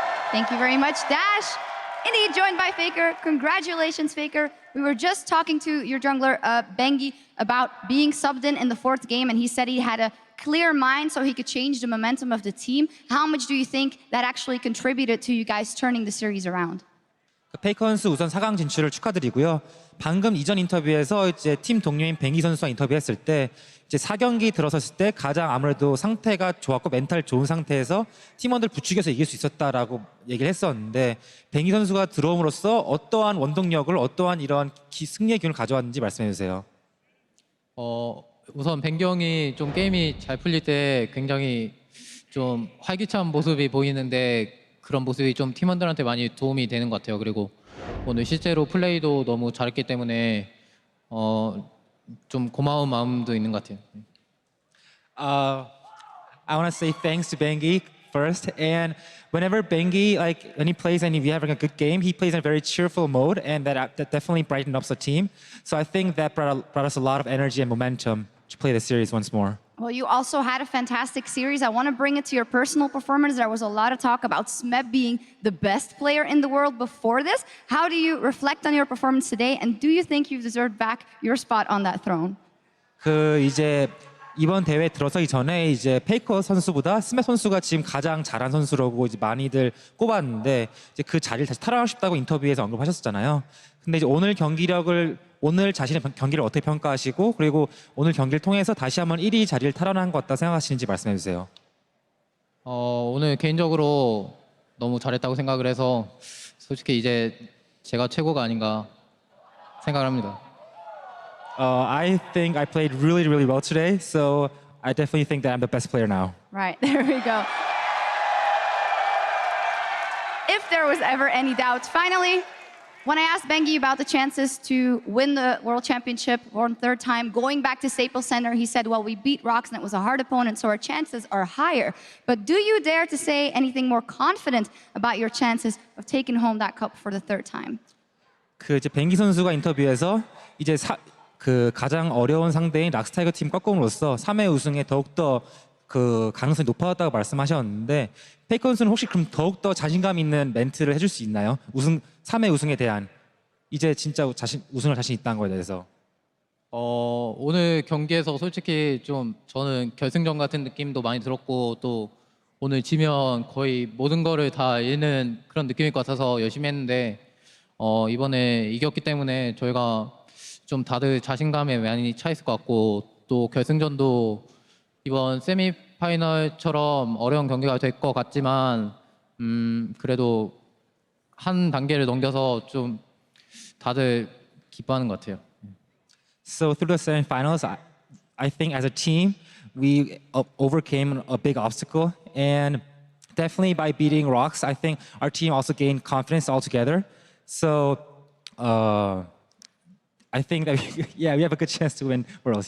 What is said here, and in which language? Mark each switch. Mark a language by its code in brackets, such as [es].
[en] Thank you very much, Dash. Indeed, joined by Faker. Congratulations, Faker. We were just talking to your jungler, Bengi, about being subbed in the 4th game, and he said he had a clear mind so he could change the momentum of the team. How much do you think that actually contributed to you guys turning the series around? [ko] 페이커 선수 우선 4강 진출을 축하드리고요. 방금 이전 인터뷰에서 이제 팀 동료인 뱅기 선수와 인터뷰했을 때 이제 4경기 들어섰을 때 가장 아무래도 상태가 좋았고 멘탈 좋은 상태에서 팀원들 부추겨서 이길 수 있었다라고 얘기를 했었는데 뱅기 선수가 들어옴으로써 어떠한 원동력을 어떠한 이런 승리의 기운을 가져왔는지 말씀해 주세요. 우선 뱅기 형이 좀 게임이 잘 풀릴 때 굉장히 좀 활기찬 모습이 보이는데 그런 모습이 좀 팀원들한테 많이 도움이 되는 것 같아요. 그리고 오늘 실제로 플레이도 너무 잘했기 때문에 좀 고마운 마음도 있는 것 같아요. [en] I want to say thanks to Bengi first, and whenever Bengi, like when he plays and if you're having a good game, he plays in a very cheerful mode, and that definitely brightened up the team. So I think that brought us a lot of energy and momentum to play the series once more. Well, you also had a fantastic series. I want to bring it to your personal performance. There was a lot of talk about Smeb being the best player in the world before this. How do you reflect on your performance today, and do you think you've deserved back your spot on that throne? [ko] 이제 이번 대회 들어서기 전에 이제 페이커 선수보다 스맵 선수가 지금 가장 잘한 선수라고 이제 많이들 꼽았는데 이제 그 자리를 다시 탈환하고 싶다고 인터뷰에서 언급하셨잖아요. 근데 이제 오늘 자신의 경기를 어떻게 평가하시고 그리고 오늘 경기를 통해서 다시 한번 1위 자리를 탈환한 것 같다 생각하시는지 말씀해 주세요. 오늘 개인적으로 너무 잘했다고 생각을 해서 솔직히 이제 제가 최고가 아닌가 생각을 합니다. [en] I think I played really, really well today, so I definitely think that I'm the best player now. Right, there we go. If there was ever any doubt, finally, when I asked Bengi about the chances to win the World Championship for the third time, going back to Staples Center, he said, well, we beat ROX and it was a hard opponent, so our chances are higher. But do you dare to say anything more confident about your chances of taking home that cup for the third time? [ko] 이제 뱅기 선수가 인터뷰에서 이제 가장 어려운 상대인 락스타이거 팀 꺾음으로써 3회 우승에 더욱더 그 가능성이 높아졌다고 말씀하셨는데 페이커 선수는 혹시 그럼 더욱더 자신감 있는 멘트를 해줄 수 있나요? 3회 우승에 대한 이제 진짜 우승을 자신 있다는 거에 대해서. 오늘 경기에서 솔직히 좀 저는 결승전 같은 느낌도 많이 들었고 또 오늘 지면 거의 모든 거를 다 잃는 그런 느낌일 것 같아서 열심히 했는데 이번에 이겼기 때문에 저희가 좀 다들 자신감에 많이 차 있을 것 같고 또 결승전도 이번 세미파이널처럼 어려운 경기가 될 것 같지만 그래도 한 단계를 넘겨서 좀 다들 기뻐하는 것 같아요. [en] So through the semifinals, I think as a team we overcame a big obstacle, and definitely by beating ROX, I think our team also gained confidence altogether. So I think that we have a good chance to win Worlds.